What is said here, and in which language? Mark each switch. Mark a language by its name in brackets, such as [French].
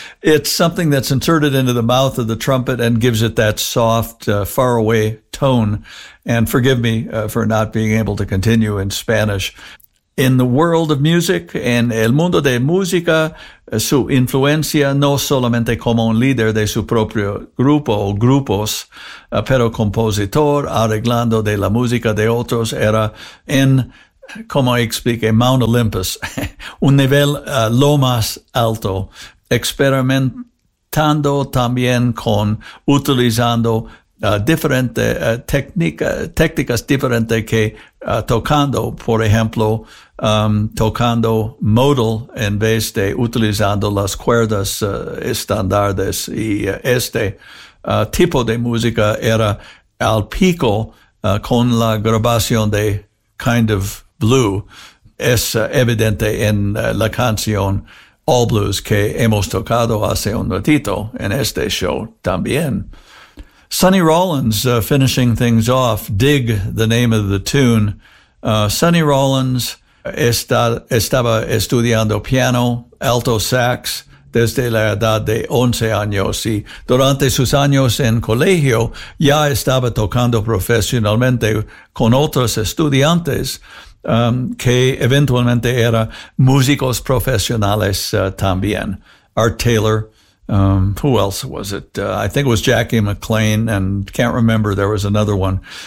[English] It's something that's inserted into the mouth of the trumpet and gives it that soft, faraway tone. And forgive me for not being able to continue in Spanish. In the world of music, [Spanish] en el mundo de música, su influencia no solamente como un líder de su propio grupo o grupos, pero compositor arreglando de la música de otros, era en, como expliqué, Mount Olympus, un nivel lo más alto, experimentando también con utilizando diferentes técnicas diferentes que tocando, por ejemplo, tocando modal en vez de utilizando las cuerdas estándares. Y este tipo de música era al pico con la grabación de Kind of Blue. Es evidente en la canción All Blues que hemos tocado hace un ratito en este show también. [English] Sonny Rollins finishing things off, Dig, the name of the tune. [Spanish] Sonny Rollins estaba estudiando piano, alto sax, desde la edad de 11 años. Y durante sus años en colegio, ya estaba tocando profesionalmente con otros estudiantes, que eventualmente eran músicos profesionales también. [English] Art Taylor. Who else was it? I think it was Jackie McLean, and can't remember, there was another one.